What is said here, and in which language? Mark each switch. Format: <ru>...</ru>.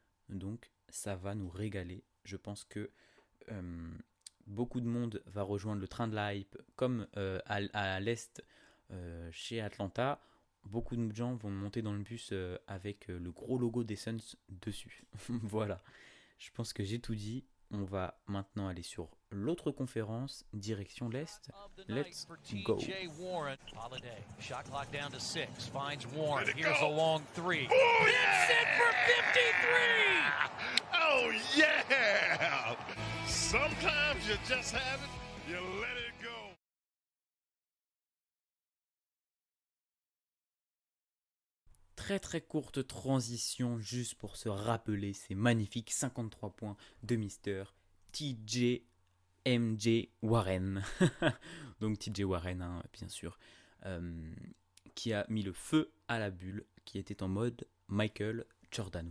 <fr>Donc ça va nous régaler. Je pense que beaucoup de monde va rejoindre le train de la hype, comme à l'Est chez Atlanta. Beaucoup de gens vont monter dans le bus avec le gros logo des Suns dessus. Voilà, je pense que j'ai tout dit. On va maintenant aller sur l'autre conférence, direction l'Est.</fr> <en>Let's go. Holiday, shot clock down to 6, finds Warren, here's a long 3. Oh yeah! It's it for 53! Oh yeah! Sometimes you just have it, you let it go.</en> <fr>Très très courte transition juste pour se rappeler ces magnifiques 53 points de Mister TJ MJ Warren. Donc TJ Warren, hein, bien sûr, qui a mis le feu à la bulle, qui était en mode Michael Jordan.</fr>